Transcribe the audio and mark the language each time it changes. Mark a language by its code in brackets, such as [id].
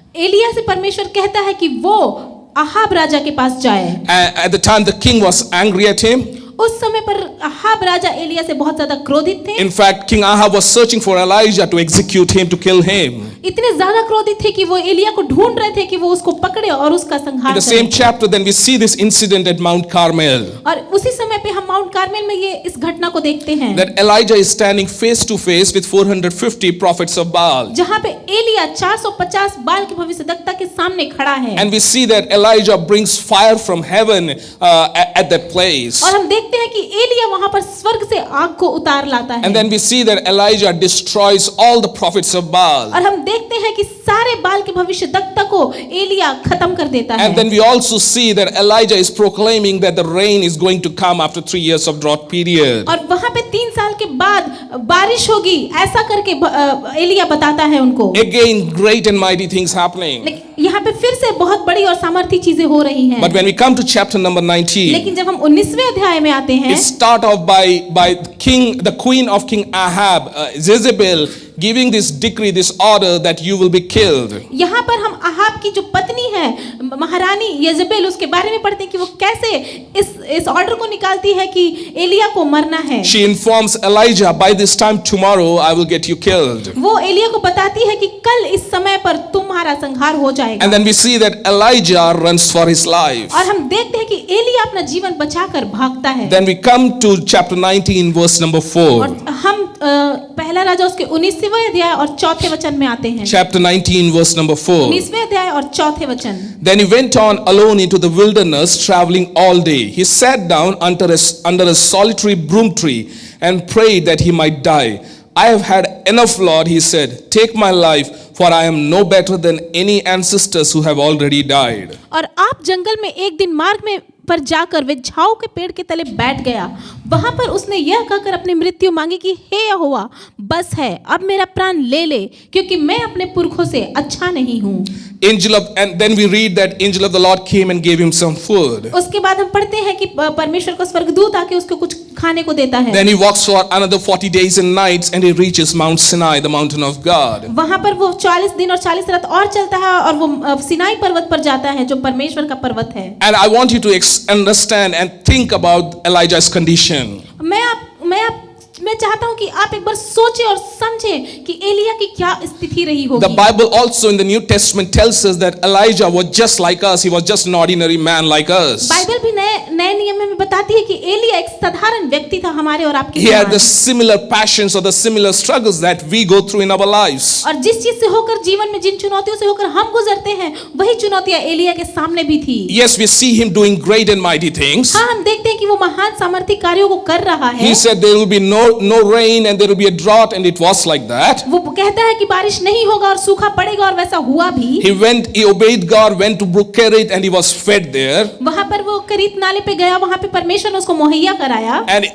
[hi] एलिया से परमेश्वर कहता है कि वो अहाब राजा के पास जाए। [en] At the time the king was angry at him. [hi] उस समय पर अहाब राजा एलिया से बहुत ज्यादा क्रोधित थे। [en] In fact, King Ahab was searching for Elijah to execute him, to kill him. [hi] इतने ज्यादा क्रोधित थे कि वो एलिया को ढूंढ रहे थे कि वो उसको पकड़े और उसका [en] In [hi] संहार [en] the same [hi] करें। [en] chapter, then we see this incident at Mount Carmel. [hi] और उसी समय पे हम माउंट कार्मेल में ये इस घटना को देखते हैं [en] That Elijah is standing face to face with 450 prophets of Baal. [hi] जहाँ पे एलिया 450 बाल के भविष्यद्वक्ता के सामने खड़ा है। [en] And we see that Elijah brings fire from heaven at that place. [hi] और हम देखते हैं कि एलिया वहां पर स्वर्ग से आग को उतार लाता है। [en] And then we see that Elijah destroys all the prophets of Baal. [hi] और हम देखते हैं कि सारे बाल के भविष्यद्वक्ता को एलिया खत्म कर देता है। [en] And then we also see that Elijah is proclaiming that the rain is going to come after 3 years of drought period. [hi] और वहां पे 3 साल के बाद बारिश होगी, ऐसा करके एलिया बताता है उनको। [en] Again, great and mighty things happening. [hi] लेकिन यहाँ पे फिर से बहुत बड़ी और सामर्थी चीजें हो रही हैं। [en] But when we come to chapter number 19, [hi] लेकिन जब हम 19वें अध्याय में आते हैं, [en] it start off by the queen of King Ahab, Jezebel, giving this decree, this order that you will be killed. [hi] यहाँ पर हम अहाब की जो पत्नी है महारानी येजेबेल, उसके बारे में पढ़ते हैं कि वो कैसे इस ऑर्डर को निकालती है कि एलिया को मरना है। [en] She informs Elijah, by this time tomorrow I will get you killed. [hi] वो एलिया को बताती है कि कल इस समय पर तुम्हारा संहार हो जाएगा। [en] And then we see that Elijah runs for his life. [hi] और हम देखते हैं कि एलिया अपना जीवन बचाकर भागता है। [en] Then we come to chapter 19 verse number 4. [hi] और हम पहला राजा उसके 19वें अध्याय और 4थे वचन में आते हैं। [en] Chapter 19 verse number 4. [hi] 19वें अध्याय और 4थे वचन। [en] Then he went on alone into the wilderness, traveling all day. He sat down under a solitary broom tree and prayed that he might die. I have had enough, Lord, he said. Take my life, for I am no better than any ancestors who have already died. [hi] और आप जंगल में एक दिन मार्ग में पर जाकर वे झाऊ के पेड़ के तले बैठ गया। वहां पर उसने यह कहकर अपनी मृत्यु मांगी कि हे यहोवा, बस है, अब मेरा प्राण ले ले, क्योंकि मैं अपने पुरखों से अच्छा नहीं हूँ। [en] And then we read that angel of the Lord came and gave him some food. [hi] उसके बाद हम पढ़ते हैं कि परमेश्वर का स्वर्गदूत आके उसको कुछ खाने को देता है। [en] Then he walks for another 40 days and nights and he reaches Mount Sinai, the mountain of God. [hi] वहां पर वो 40 दिन और 40 रात और चलता है और वो सिनाई पर्वत पर जाता है जो परमेश्वर का पर्वत है। [en] And I want you to understand and think about Elijah's condition. [hi] मैं मैं चाहता हूँ कि आप एक बार सोचें और समझें कि एलिया की क्या स्थिति रही [en] The [hi] होगी। [en] Bible also in the New Testament tells us that Elijah was just like us. He was just an ordinary man like us. [hi] Bible भी नए नियम में बताती है कि एलिया एक साधारण व्यक्ति था हमारे और आपके [en] He had [hi] समान। [en] the similar passions or the similar struggles that we go through in our lives. [hi] और जिस चीज से होकर जीवन में जिन चुनौतियों से होकर हम गुजरते हैं वही चुनौतियां एलिया के सामने भी थी। [en] Yes, we see him doing great and mighty things. [hi] हाँ, हम देखते हैं कि वो महान सामर्थ्य कार्यों को कर रहा है। [en] He said there will be no rain and there will be a drought, and it was like that. [hi] वो कहता है कि बारिश नहीं होगा और सूखा पड़ेगा और वैसा हुआ भी। [en] He obeyed God, went to Brook Kerit, and he was fed there. [hi] वहां पर वो करीत नाले पे गया, वहां पे परमेश्वर ने उसको मुहैया कराया।